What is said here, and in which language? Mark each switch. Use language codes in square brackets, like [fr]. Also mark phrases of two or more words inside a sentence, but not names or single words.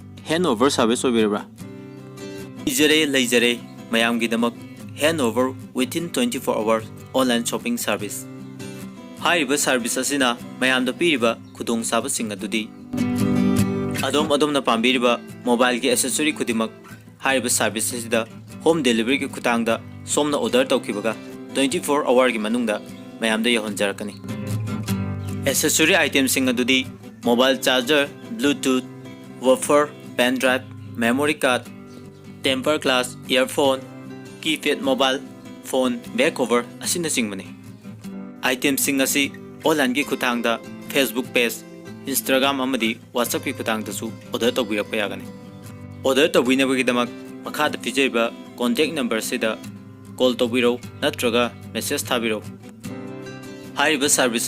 [en] handover service [mni] oibirabra ijare leijare mayamgidamak [en] handover within 24 hours online shopping service [mni] hariba service asina mayamda piriba khudong sabasing adudi adom na pambiriba mobile gi accessory khudimak hariba service asida [en] home delivery [mni] gi khutangda somna order tawkibaga 24 hour gi manungda mayamda yahonjarakani [en] accessory item [mni] sing adudi [en] mobile charger bluetooth woofer pen drive memory card temper glass earphone keypad mobile phone back [mni] cover asina singmani item sing asi online gi khutangda [en] facebook page [mni] instagram amadi whatsapp gi khutangda su order tawbirakpa yagani order tawbinabagi damak makhada pijaiba [en] contact number [mni] sida call tawbiro natraga message thabiro hariba service